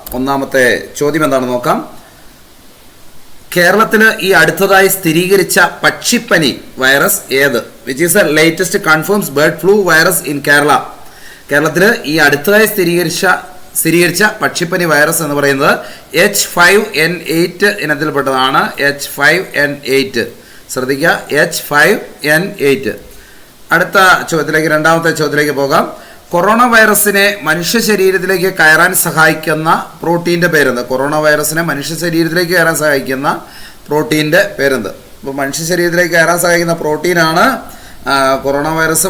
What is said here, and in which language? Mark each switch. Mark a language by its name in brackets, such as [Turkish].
[Malayalam] ഒന്നാമത്തെ ചോദ്യം എന്താണെന്ന് നോക്കാം. കേരളത്തിൽ ഈ അടുത്തതായി സ്ഥിരീകരിച്ച പക്ഷിപ്പനി വൈറസ് ഏത്? [English] Which is the latest confirms bird flu virus in Kerala. [Malayalam] കേരളത്തിൽ ഈ അടുത്തതായി സ്ഥിരീകരിച്ച പക്ഷിപ്പനി വൈറസ് എന്ന് പറയുന്നത് H5N8 ഇനത്തിൽപ്പെട്ടതാണ്. H5N8 ശ്രദ്ധിക്കുക, H5N8. അടുത്ത ചോദ്യത്തിലേക്ക്, രണ്ടാമത്തെ ചോദ്യത്തിലേക്ക് പോകാം. കൊറോണ വൈറസിനെ മനുഷ്യ ശരീരത്തിലേക്ക് കയറാൻ സഹായിക്കുന്ന പ്രോട്ടീൻ്റെ പേരെന്ത്? കൊറോണ വൈറസിനെ മനുഷ്യ ശരീരത്തിലേക്ക് കയറാൻ സഹായിക്കുന്ന പ്രോട്ടീൻ്റെ പേരെന്ത്? ഇപ്പോൾ മനുഷ്യ ശരീരത്തിലേക്ക് കയറാൻ സഹായിക്കുന്ന പ്രോട്ടീനാണ് കൊറോണ വൈറസ്.